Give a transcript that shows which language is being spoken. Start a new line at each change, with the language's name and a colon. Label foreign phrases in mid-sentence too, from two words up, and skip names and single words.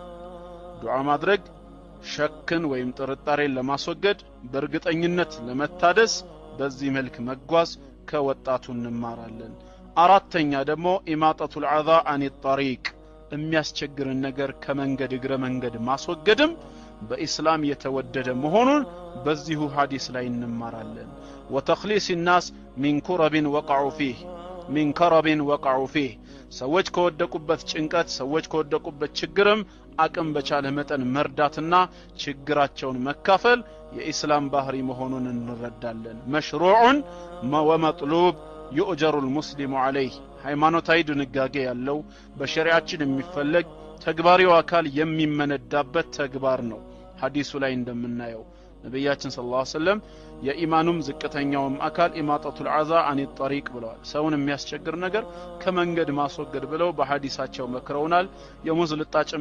Amharic: ዱዓ ማድረግ ሸክን ወይም ጥርጣሬን ለማስወገድ በእርግጠኝነት ለመታደስ በዚህ መልክ መጓዝ ከወጣቱ እንማራለን። አራተኛ ደግሞ
Arabic: إماطة الأذى عن الطريق
Amharic: የሚያስቸግርን ነገር ከመንገድ እግረ መንገድ ማስወገድም በእስላም የተወደደ መሆኑን በዚሁ ሐዲስ ላይ እንማራለን።
Arabic: وتخليص الناس من كرب وقعوا فيه
Amharic: ሰዎች ከወደቁበት ጭንቀት ሰዎች ከወደቁበት ችግርም አቅም በቻለ መጠን መርዳትና ችግራቸውን መካፈል የኢስላም ባህሪ መሆኑን እንረዳለን። መሽሩዑን ወመጥሉብ
Arabic: يؤجر المسلم عليه
Amharic: ሃይማኖታዊ ድንጋጌ ያለው በሸሪዓችን የሚፈለግ ተግባሪው አካል የሚመነዳበት ተግባር ነው። ሐዲሱ ላይ እንደምናየው ነብያችን
Arabic: صلى الله عليه وسلم
Amharic: የኢማኑም ዝቅተኛውም አካል
Arabic: إماطة الأذى عن الطريق
Amharic: ብለዋል። ሰውን የሚያስቸግር ነገር ከመንገድ ማስወገድ ብለው በሐዲሳቸው መክረውናል። የሙዝ ልጣጭም